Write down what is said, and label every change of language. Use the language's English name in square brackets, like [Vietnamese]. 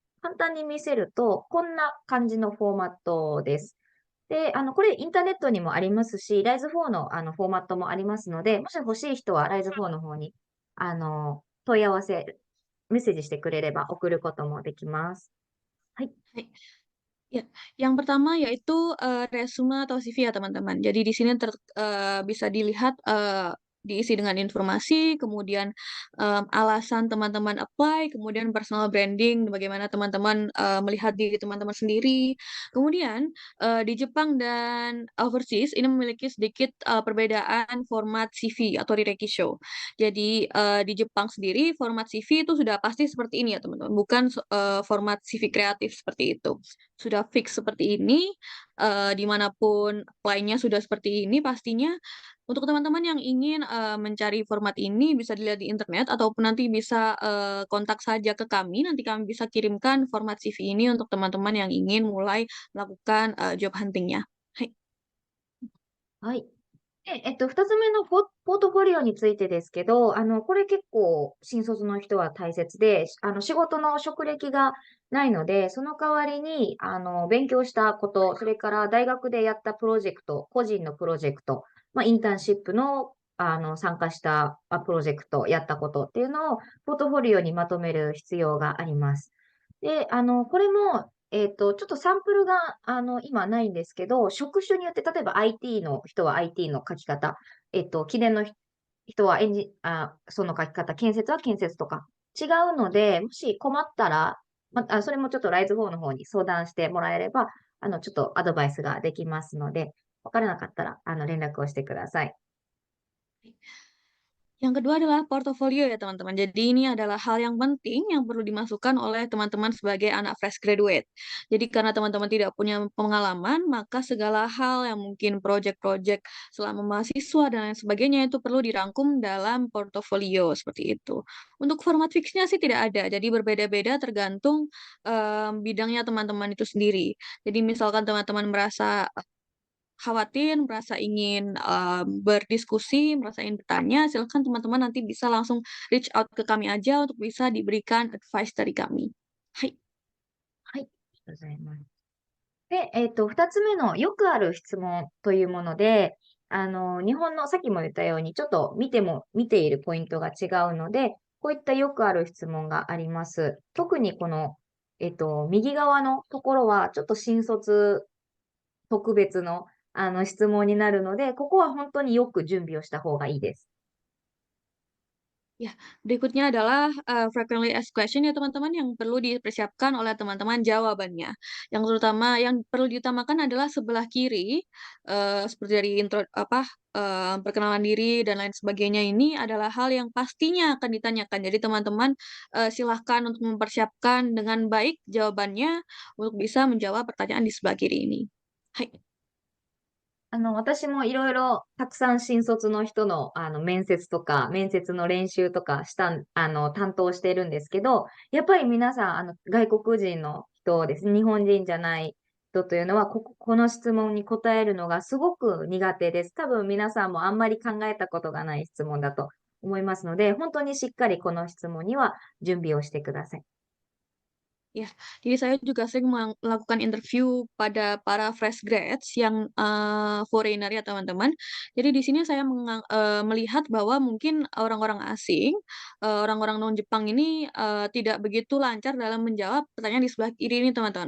[Japanese] 簡単に見せると、こんな感じのフォーマットです。で、これインターネットにもありますし、Rise4 のフォーマットもありますので、もし欲しい人は Rise4 の方に、問い合わせ、メッセージしてくれれば送ることもできます。はい。 Hai. [Indonesian] Ya, yang pertama yaitu resume atau CV ya teman-teman. Jadi di sini bisa dilihat diisi dengan informasi, kemudian alasan teman-teman apply, kemudian personal branding, bagaimana teman-teman melihat diri teman-teman sendiri. Kemudian di Jepang dan overseas ini memiliki sedikit perbedaan format CV atau Rirekisho. Jadi di Jepang sendiri format CV itu sudah pasti seperti ini ya teman-teman, bukan format CV kreatif seperti itu. Sudah fix seperti ini, di manapun apply-nya sudah seperti ini pastinya. Untuk teman-teman yang ingin mencari format ini bisa dilihat di internet ataupun nanti bisa kontak saja ke kami, nanti kami bisa kirimkan format CV ini untuk teman-teman yang ingin mulai melakukan job hunting-nya. Hai. [Japanese] はい。で、二つ目のポートフォリオについてですけど、これ結構新卒の人は大切で、仕事の職歴がないので、その代わりに、勉強したこと、それから大学でやったプロジェクト、個人のプロジェクト、インターンシップの、参加したプロジェクト、やったことっていうのを、ポートフォリオにまとめる必要があります。で、これも、ちょっとサンプルが、今ないんですけど、職種によって、例えば IT の人は IT の書き方、記念の人はその書き方、建設は建設とか違うので、もし困ったら、それもちょっと Rise4 の方に相談してもらえれば、ちょっとアドバイスができますので、わからなかったら、連絡をしてください。 [Indonesian] Yang kedua adalah portofolio ya teman-teman. Jadi ini adalah hal yang penting yang perlu dimasukkan oleh teman-teman sebagai anak fresh graduate. Jadi karena teman-teman tidak punya pengalaman, maka segala hal yang mungkin project-project selama mahasiswa dan lain sebagainya itu perlu dirangkum dalam portofolio seperti itu. Untuk format fixnya sih tidak ada, jadi berbeda-beda tergantung bidangnya teman-teman itu sendiri. Jadi misalkan teman-teman merasa khawatir, merasa ingin berdiskusi, merasa ingin bertanya, silakan teman-teman nanti bisa langsung [English] reach out [Indonesian] ke kami aja untuk bisa diberikan advice dari kami. Hai. [Japanese] はい。ありがとうございます。で、二つ目のよくある質問というもので、日本のさっきも言ったように、ちょっと見ているポイントが違うので、こういったよくある質問があります。特にこの、右側のところは、ちょっと新卒特別の、質問になるので、ここは本当によく準備をした方がいいです。 [Indonesian] Ya, berikutnya adalah [English] frequently asked question [Indonesian] ya teman-teman yang perlu dipersiapkan oleh teman-teman jawabannya. Yang terutama yang perlu diutamakan adalah sebelah kiri, seperti dari intro perkenalan diri dan lain sebagainya ini adalah hal yang pastinya akan ditanyakan. Jadi teman-teman silahkan untuk mempersiapkan dengan baik jawabannya untuk bisa menjawab pertanyaan di sebelah kiri ini. Hai. [Japanese] 私もいろいろたくさん新卒の人の、面接とか、面接の練習とか担当しているんですけど、やっぱり皆さん、外国人の人ですね、日本人じゃない人というのは、この質問に答えるのがすごく苦手です。多分皆さんもあんまり考えたことがない質問だと思いますので、本当にしっかりこの質問には準備をしてください。 [Indonesian] Ya, jadi saya juga sering melakukan interview pada para fresh grads yang foreigner ya teman-teman. Jadi di sini saya melihat bahwa mungkin orang-orang asing, orang-orang non-Jepang ini tidak begitu lancar dalam menjawab pertanyaan di sebelah kiri ini teman-teman.